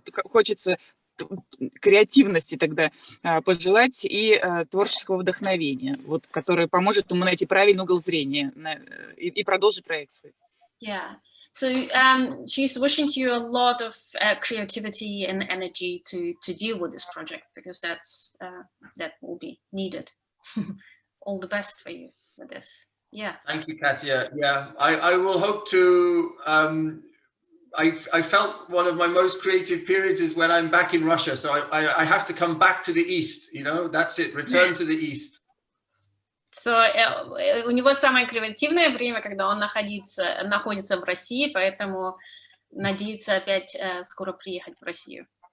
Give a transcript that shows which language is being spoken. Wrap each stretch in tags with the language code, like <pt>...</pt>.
<ru>Хочется креативности тогда пожелать и творческого вдохновения, которое поможет ему найти правильный угол зрения и продолжить проект свой.</ru> <en>Yeah. So she's wishing you a lot of creativity and energy to deal with this project, because that will be needed. All the best for you with this. Yeah. Thank you, Katya. Yeah, I will hope to. I felt one of my most creative periods is when I'm back in Russia. So I have to come back to the East. You know, that's it. Return to the East.</en> <ru>So у него самое креативное время, когда он находится в России, поэтому надеется опять скоро приехать в Россию.</ru>